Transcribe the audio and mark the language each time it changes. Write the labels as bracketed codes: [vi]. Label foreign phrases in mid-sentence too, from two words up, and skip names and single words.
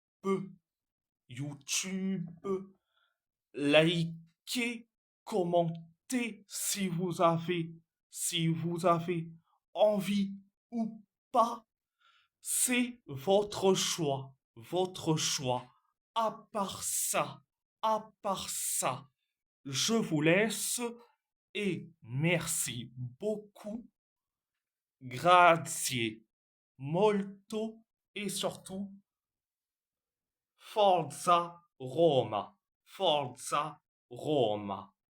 [fr] YouTube, likez, commentez si vous avez envie ou pas C'est votre choix, votre choix. À part ça, je vous laisse et merci beaucoup. [it] Grazie molto [fr] et surtout Forza Roma. Forza Roma.